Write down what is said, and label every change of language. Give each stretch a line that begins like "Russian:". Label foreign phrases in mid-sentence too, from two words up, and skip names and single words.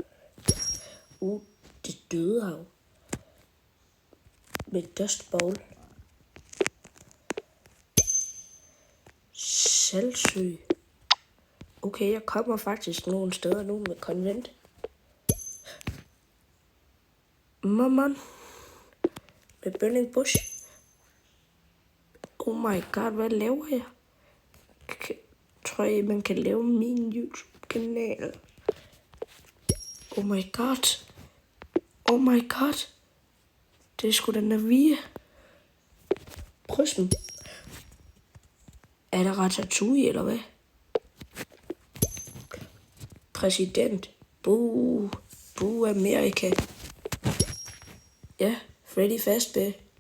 Danish: Det døde hav. Med Dust Bowl. Saltsø. Okay, jeg kommer faktisk nogle steder nu med konvent. Mammon. Med Burning Bush.
English: Oh my god,
Danish: hvad laver jeg? Tror jeg, man kan lave min YouTube-kanal?
English: Oh my god. Oh my god.
Danish: Det er sgu da Navia. Prism. Er der Ratatouille, eller hvad? Præsident. Boo Amerika. Ja, Freddy Fazbear.